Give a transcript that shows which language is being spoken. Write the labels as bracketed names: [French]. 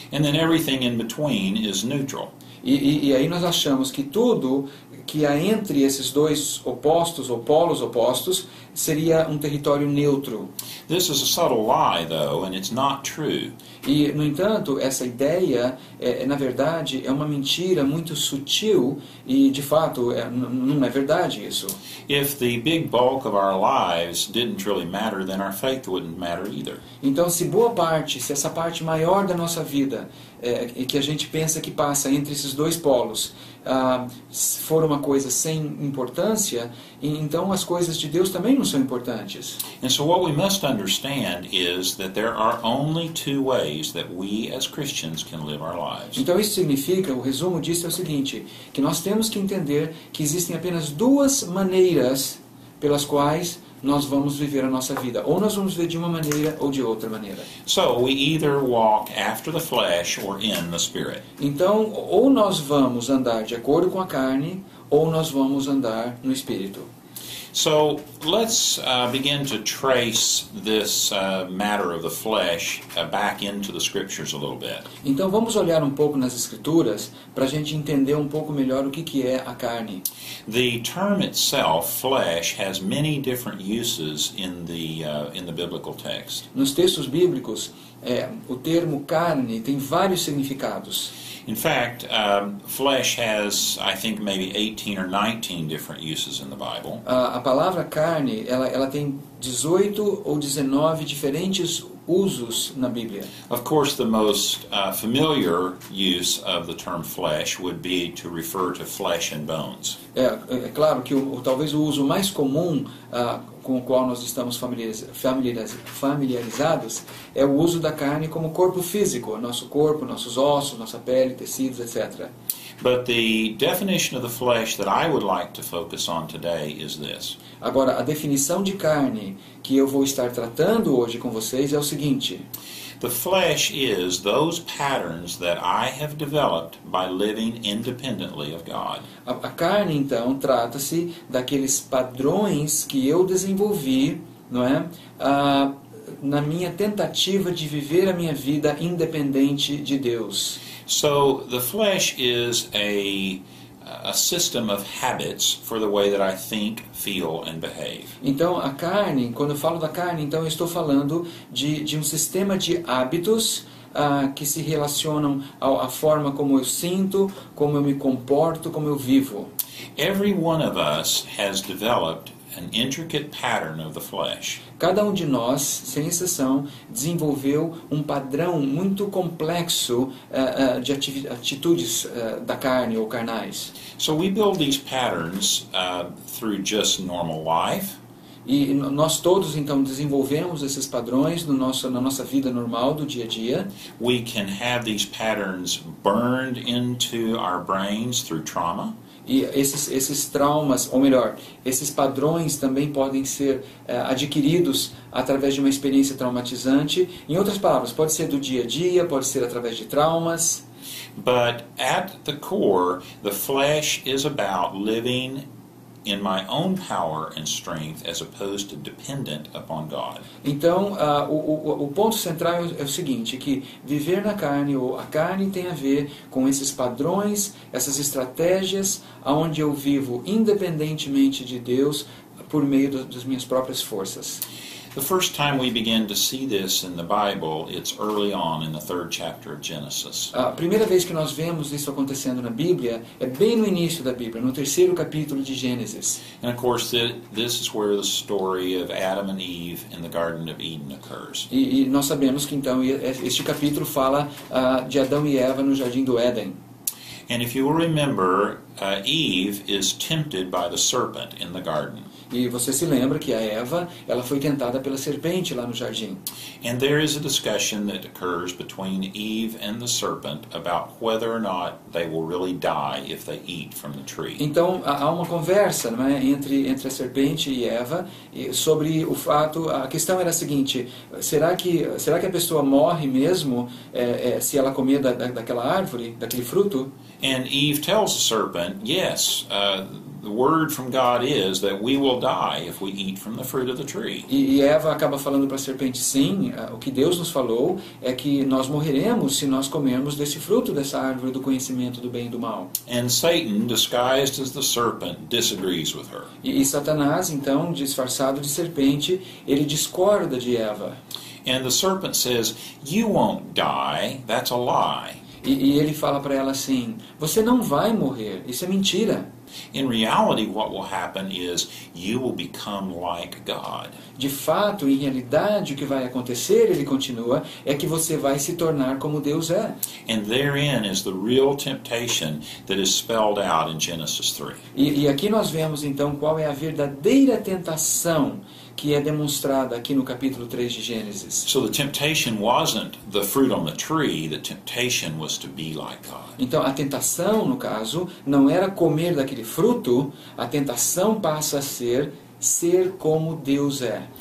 [English] And then everything in between is neutral. [Portuguese] E aí nós achamos que tudo que há entre esses dois opostos ou polos opostos seria um território neutro. [English] This is a subtle lie, though, and it's not true. [Portuguese] E, no entanto, essa ideia, na verdade, é uma mentira muito sutil e, de fato, não é verdade isso. [English] If the big bulk of our lives didn't really matter, then our faith wouldn't matter either. [Portuguese] Então, se essa parte maior da nossa vida, que a gente pensa que passa entre esses dois polos, for uma coisa sem importância, então as coisas de Deus também não são importantes. [English] And so what we must understand is that there are only two ways that we as Christians can live our lives. [Portuguese] Então isso significa, o resumo disso é o seguinte, que nós temos que entender que existem apenas duas maneiras pelas quais nós vamos viver a nossa vida. Ou nós vamos viver de uma maneira ou de outra maneira. [English] So we either walk after the flesh or in the Spirit. [Portuguese] Então, ou nós vamos andar de acordo com a carne, ou nós vamos andar no Espírito. [English] So let's begin to trace this matter of the flesh back into the Scriptures a little bit. [Portuguese] Então vamos olhar um pouco nas Escrituras para a gente entender um pouco melhor o que é a carne. [English] The term itself, flesh, has many different uses in the biblical text. [Portuguese] Nos textos bíblicos, o termo carne tem vários significados. [English] In fact, flesh has, I think, maybe 18 or 19 different uses in the Bible. [Portuguese] A palavra carne, ela tem 18 ou 19 diferentes usos na Bíblia. [English] Of course, the most familiar use of the term flesh would be to refer to flesh and bones. [Portuguese] É claro que talvez o uso mais comum com o qual nós estamos familiarizados é o uso da carne como corpo físico, nosso corpo, nossos ossos, nossa pele, tecidos, etc. [English] But the definition of the flesh that I would like to focus on today is this. [Portuguese] Agora, a definição de carne que eu vou estar tratando hoje com vocês é o seguinte. [English] The flesh is those patterns that I have developed by living independently of God. [Portuguese] A carne, então, trata-se daqueles padrões que eu desenvolvi, não é? Na minha tentativa de viver a minha vida independente de Deus. [English] So the flesh is a system of habits for the way that I think, feel, and behave. [Portuguese] Então, a carne, quando eu falo da carne, então eu estou falando de um sistema de hábitos que se relacionam à forma como eu sinto, como eu me comporto, como eu vivo. [English] Every one of us has developed an intricate pattern of the flesh. [Portuguese] Cada um de nós, sem exceção, desenvolveu um padrão muito complexo de atitudes da carne ou carnais. [English] So we build these patterns through just normal life. [Portuguese] E nós todos, então, desenvolvemos esses padrões na nossa vida normal do dia a dia. [English] We can have these patterns burned into our brains through trauma. [Portuguese] E esses traumas, ou melhor, esses padrões também podem ser adquiridos através de uma experiência traumatizante. Em outras palavras, pode ser do dia a dia, pode ser através de traumas. [English] But at the core, the flesh is about living in my own power and strength as opposed to dependent upon God. [Portuguese] Então, o ponto central é o seguinte, que viver na carne, ou a carne tem a ver com esses padrões, essas estratégias, onde eu vivo independentemente de Deus por meio das minhas próprias forças. [English] The first time we begin to see this in the Bible, it's early on in the 3rd chapter of Genesis. [Portuguese] A primeira vez que nós vemos isso acontecendo na Bíblia é bem no início da Bíblia, no 3º capítulo de Gênesis. [English] And of course, this is where the story of Adam and Eve in the Garden of Eden occurs. [Portuguese] E nós sabemos que então este capítulo fala de Adão e Eva no Jardim do Éden. [English] And if you will remember, Eve is tempted by the serpent in the garden. [Portuguese] E você se lembra que a Eva, ela foi tentada pela serpente lá no jardim. [English] And there is a discussion that occurs between Eve and the serpent about whether or not they will really die if they eat from the tree. [Portuguese] Então há uma conversa, não é, entre a serpente e Eva sobre o fato. A questão era a seguinte: será que a pessoa morre mesmo se ela comer daquela árvore, daquele fruto? [English] And Eve tells the serpent, yes, the word from God is that we will die if we eat from the fruit of the tree. [Portuguese] E Eva acaba falando para a serpente, sim, o que Deus nos falou é que nós morreremos se nós comermos desse fruto dessa árvore do conhecimento do bem e do mal. [English] And Satan, disguised as the serpent, disagrees with her. [Portuguese] E Satanás, então, disfarçado de serpente, ele discorda de Eva. [English] And the serpent says, you won't die, that's a lie. [Portuguese] E ele fala para ela assim, você não vai morrer, isso é mentira. [English] In reality, what will happen is you will become like God. [Portuguese] De fato, em realidade, o que vai acontecer, ele continua, é que você vai se tornar como Deus é. [English] And therein is the real temptation that is spelled out in Genesis 3. [Portuguese] E aqui nós vemos, então, qual é a verdadeira tentação que é demonstrada aqui no capítulo 3 de Gênesis. [English] So the temptation wasn't the fruit on the tree, the temptation was to be like God. [Portuguese] Então, a tentação, no caso, não era comer daquele fruto, a tentação passa a ser como Deus é.